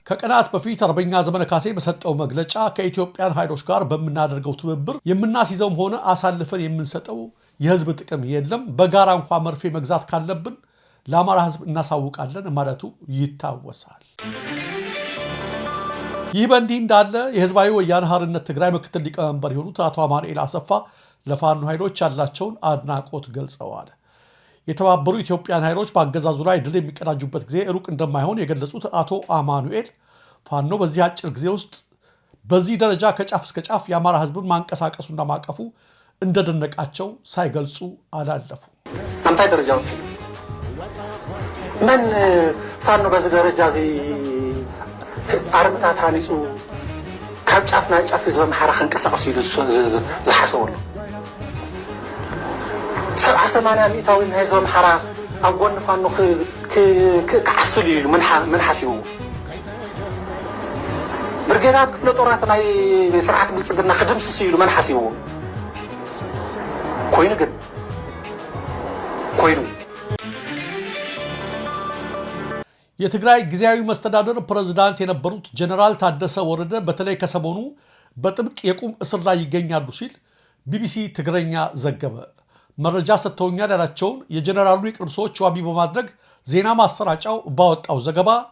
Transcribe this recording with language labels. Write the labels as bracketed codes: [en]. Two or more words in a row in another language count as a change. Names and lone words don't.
[am] ከቀናት በፊት አርበኛ ዘመነ ካሴ በሰጠው መግለጫ ከኢትዮጵያን ኃይሎች ጋር በምናደርገው ትብብር የምናስይዘውም ሆነ አሳልፈን የምንሰጠው የህዝብ ጥቅም የለም፣ በጋራ እንኳን መርፌ መግዛት ካለብን ለአማራ ህዝብ እናሳውቃለን ማለቱ ይታወሳል። ይህ በእንዲህ እንዳለ የህዝባዊ ወያነ ሓርነት ትግራይ ምክትል ሊቀመንበር የሆኑት አቶ አማኑኤል አሰፋ ለፋኖ ኃይሎች ያላቸውን አድናቆት ገልጸዋል። የተባበሩ ኢትዮጵያን ኃይሎች በአገዛዙ ላይ ድል የሚቀዳጁበት ጊዜ ሩቅ እንደማይሆን የገለጹት አቶ አማኑኤል ፋኖ በዚህ አጭር ጊዜ ውስጥ በዚህ ደረጃ ከጫፍ እስከ ጫፍ የአማራ ህዝብን ማንቀሳቀሱና ማቀፉ እንደደነቃቸው ሳይገልጹ አላለፉ። [ti] አንታይ ደረጃ ውስጥ ምን ፋኖ [am] በዚህ ደረጃ [ti] አርምታት ሃኒፁ ካብ ጫፍና ጫፍ ዘመሓራ ክንቀሳቀስ ኢሉ ዝሓሰበሉ 70-80 ሚእታዊ ናይ ዘመሓራ ኣብ ጎኒ ፋኖ ክዓስሉ ኢሉ ምን ሓሲቡ ብርጌዳት ክፍለ ጦራት ናይ ስርዓት ብልፅግና ክድምስሱ ኢሉ ምን ሓሲቡ ኮይኑ ግን ኮይኑ [am] የትግራይ ጊዜያዊ መስተዳደር ፕሬዝዳንት የነበሩት ጀነራል ታደሰ ወረደ በተለይ ከሰሞኑ በጥብቅ የቁም እስር ላይ ይገኛሉ ሲል ቢቢሲ ትግረኛ ዘገበ። መረጃ ሰጥተውኛል ያላቸውን የጀነራሉ የቅርብ ሰዎች ዋቢ በማድረግ ዜና ማሰራጫው ባወጣው ዘገባ